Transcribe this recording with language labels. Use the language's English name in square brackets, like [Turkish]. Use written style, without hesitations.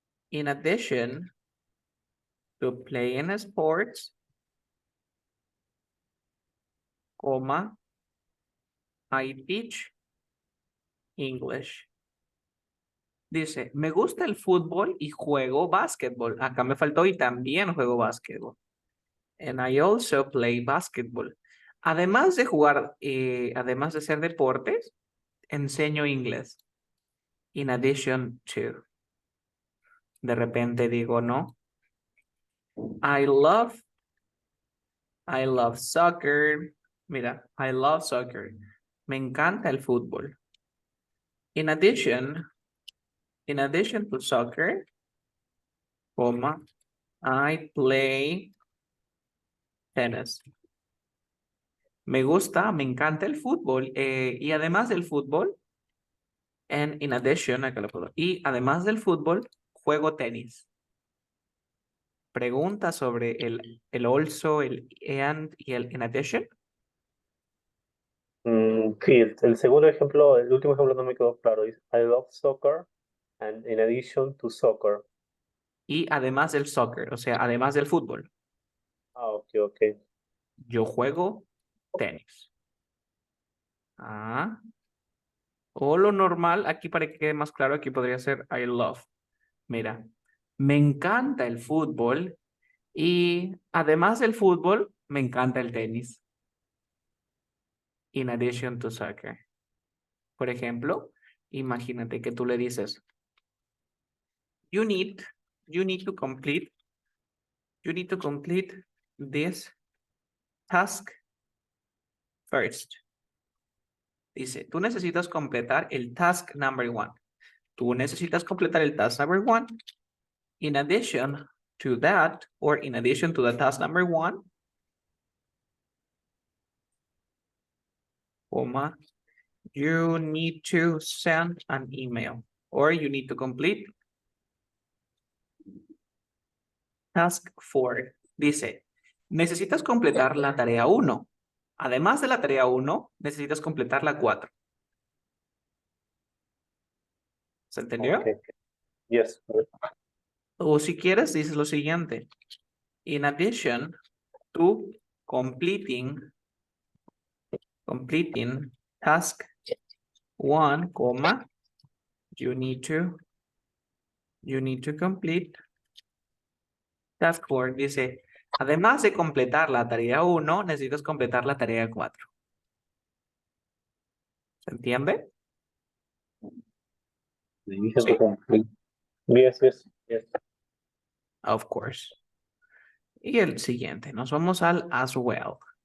[English] In addition to playing sports, comma, I teach English. [Spanish] Dice, me gusta el fútbol y juego básquetbol. Acá me faltó y también juego básquetbol. [English] And I also play basketball. [Spanish] Además de jugar, además de hacer deportes, enseño inglés. [English] In addition to. [Spanish] De repente digo, no. [English] I love soccer. [Spanish] Mira, [English] I love soccer. [Spanish] Me encanta el fútbol. [English] In addition to soccer, comma, I play tennis. [Spanish] Me gusta, me encanta el fútbol. Y además del fútbol, [English] and in addition, [Spanish] acá lo puedo. Y además del fútbol, juego tenis. Pregunta sobre el also, el and y el in addition. Sí, el segundo ejemplo, el último ejemplo no me quedó claro. Es [English] I love soccer and in addition to soccer. [Spanish] Y además del soccer, o sea, además del fútbol. Ah, ok, ok. Yo juego tenis. Ah. O lo normal, aquí para que quede más claro, aquí podría ser [English] I love. [Spanish] Mira, me encanta el fútbol y además del fútbol, me encanta el tenis. [English] In addition to soccer. [Spanish] Por ejemplo, imagínate que tú le dices, [English] you need, you need to complete, you need to complete this task First. [Spanish] Dice, tú necesitas completar el [English] task number 1. [Spanish] Tú necesitas completar el [English] task number 1. In addition to that, or in addition to the task number 1, comma, you need to send an email, or you need to complete task 4. [Spanish] Dice, necesitas completar la tarea 1. Además de la tarea 1, necesitas completar la 4. ¿Se entendió? [English] Okay. Yes. [Spanish] O si quieres, dices lo siguiente. [English] In addition to completing task 1, comma, you need to complete task 4. [Spanish] Dice, además de completar la tarea 1, necesitas completar la tarea 4. ¿Se entiende? [English] ¿Sí? Yes, yes, yes. Of course. [Spanish] Y el siguiente, nos vamos al as well.